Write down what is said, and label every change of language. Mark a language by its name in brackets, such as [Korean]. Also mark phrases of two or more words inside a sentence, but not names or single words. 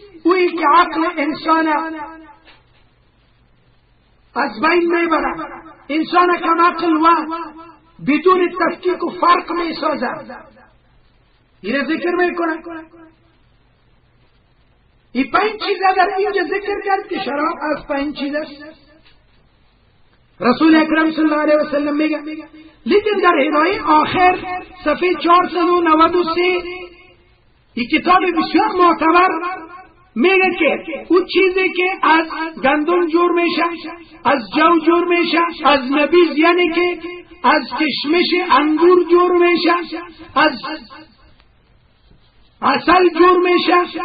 [Persian] اویی که عقل انسان از بین میبره، انسان کم عقل و بدون تفکیک و فرق میسازه. این ذکر میکنه. این 5 چیز اگر اینجا ذکر کرد که شراب از 5 چیز است. رسول اکرم [Arabic] صلی اللہ علیہ وسلم [Persian] میگه، لیکن در هدایه آخر صفحه 493 این کتاب بسیار معتبر میگه که اون چیزی که از گندم جور میشه، از جو جور میشه، از نبیذ یعنی که از کشمش انگور جور میشه، از عسل جور میشه.